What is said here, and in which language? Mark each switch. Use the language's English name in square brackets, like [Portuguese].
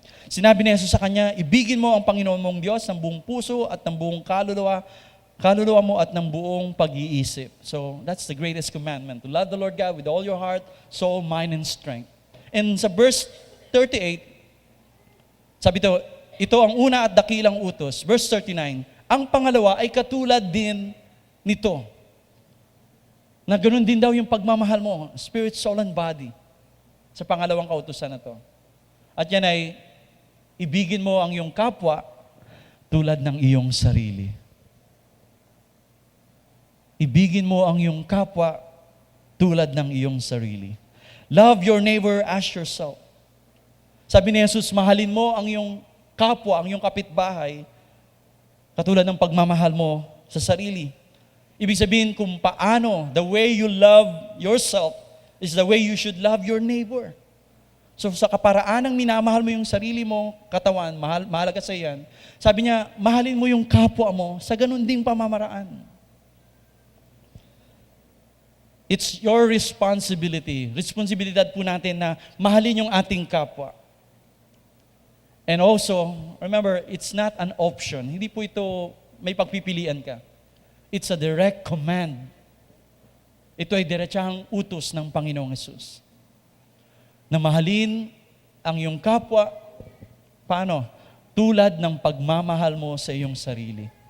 [Filipino] Sinabi ni Jesus sa kanya, ibigin mo ang Panginoon mong Diyos ng buong puso at ng buong kaluluwa mo at ng buong pag-iisip. [English] So, that's the greatest commandment, to love the Lord God with all your heart, soul, mind, and strength. [Filipino] And sa verse 38, sabi ito ang una at dakilang utos. Verse 39, ang pangalawa ay katulad din nito. Na ganun din daw yung pagmamahal mo, spirit, soul, and body, sa pangalawang kautusan na to. At yan ay, ibigin mo ang iyong kapwa tulad ng iyong sarili. Ibigin mo ang iyong kapwa tulad ng iyong sarili. [English] Love your neighbor as yourself. [Filipino] Sabi ni Jesus, mahalin mo ang iyong kapwa, ang iyong kapitbahay, katulad ng pagmamahal mo sa sarili. [English] Ibig sabihin kung paano, the way you love yourself is the way you should love your neighbor. [Filipino] So sa kaparaan ng minamahal mo yung sarili mo, katawan, mahalaga sa iyan, sabi niya, mahalin mo yung kapwa mo sa ganun ding pamamaraan. It's your responsibility. Responsibilidad po natin na mahalin yung ating kapwa. [English] And also, remember, it's not an option. [Filipino] Hindi po ito may pagpipilian ka. It's a direct command. Ito ay diretsahang utos ng Panginoong Hesus. Na mahalin ang iyong kapwa, paano? Tulad ng pagmamahal mo sa iyong sarili.